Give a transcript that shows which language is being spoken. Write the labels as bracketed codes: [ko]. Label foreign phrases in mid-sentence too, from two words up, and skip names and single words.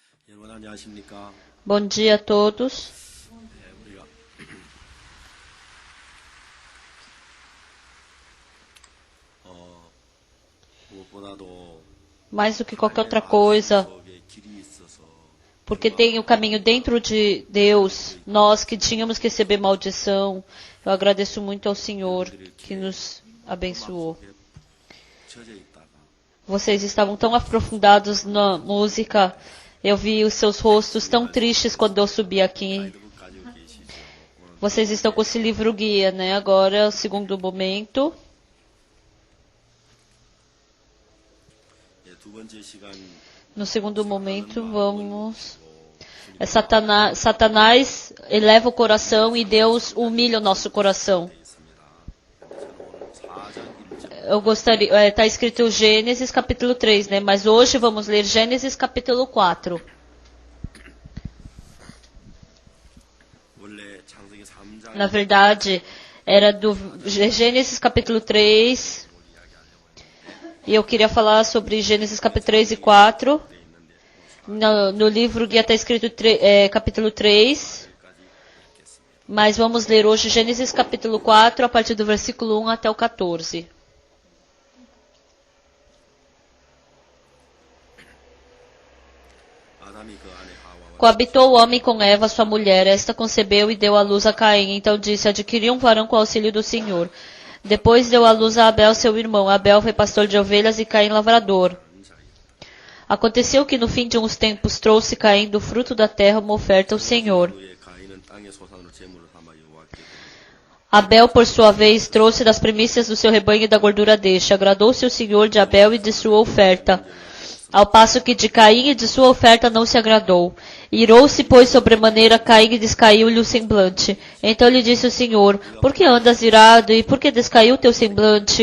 [ko] 여러분 안녕하십니까? [pt] Bom dia a todos. [ko] 우리가 무엇보다도 [pt] Mais do que qualquer outra coisa, [ko] 속에 길이 있어서 [pt] porque tem o caminho dentro de Deus, nós que tínhamos que receber maldição, eu agradeço muito ao Senhor que nos abençoou. [ko] 속에 젖어 있다가 [pt] Vocês estavam tão aprofundados na música, eu vi os seus rostos tão tristes quando eu subi aqui. [ko] 가이드북 가지고 계시죠. 오늘 [pt] Vocês estão com esse livro guia, né? Agora, o segundo momento. 두 번째 시간 No segundo momento, vamos. Satanás eleva o coração e Deus humilha o nosso coração. Eu gostaria. Está escrito Gênesis capítulo 3, né? Mas hoje vamos ler Gênesis capítulo 4. [ko] 원래 창세기 3장 [pt] Na verdade, era do Gênesis capítulo 3. E eu queria falar sobre Gênesis capítulo 3 e 4. No livro guia está escrito capítulo 3. Mas vamos ler hoje Gênesis capítulo 4, a partir do versículo 1 até o 14. [ko] 아담이 그 아내 하와와 [pt] Coabitou o homem com Eva, sua mulher. Esta concebeu e deu à luz a Caim. Então disse: adquiri um varão com o auxílio do Senhor. Depois deu à luz a Abel, seu irmão. Abel foi pastor de ovelhas e Caim lavrador. Aconteceu que no fim de uns tempos trouxe Caim do fruto da terra uma oferta ao Senhor. [ko] 후에 가인은 땅의 소산으로 제물을 삼아 여호와께 드리니 [pt] Abel, por sua vez, trouxe das primícias do seu rebanho e da gordura deste. Agradou-se o Senhor de Abel e de sua oferta, ao passo que de Caim e de sua oferta não se agradou. Irou-se, pois, sobremaneira Caim e descaiu-lhe o semblante. Então lhe disse o Senhor: por que andas irado e por que descaiu teu semblante?